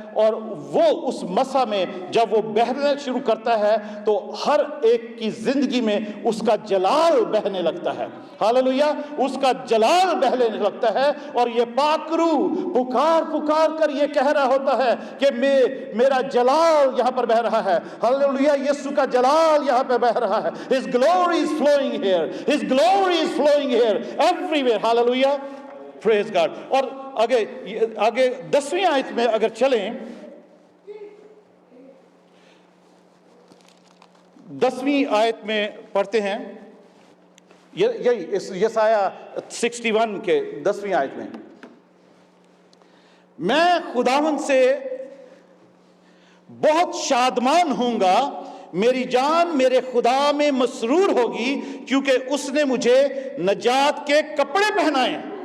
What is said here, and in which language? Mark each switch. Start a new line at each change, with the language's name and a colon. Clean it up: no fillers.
Urdu: اور وہ اس مسا میں جب وہ بہنے شروع کرتا ہے تو ہر ایک کی زندگی میں اس کا جلال بہنے لگتا ہے. ہاللویا. اس کا جلال بہنے لگتا ہے, اور یہ پاکرو پکار کر یہ کہہ رہا ہوتا ہے کہ میرا جلال یہاں پر بہ رہا ہے. ہاللویا. یسوع کا جلال یہاں پہ بہ رہا ہے.
English: His glory is flowing here. His glory is flowing here. Everywhere. Hallelujah. Praise God.
Urdu: اور آگے 10ویں آیت میں اگر چلیں, 10ویں آیت میں پڑھتے ہیں, یہی یسایہ 61 کے 10ویں آیت میں, میں خداوند سے بہت شادمان ہوں گا, میری جان میرے خدا میں مسرور ہوگی, کیونکہ اس نے مجھے نجات کے کپڑے پہنائے.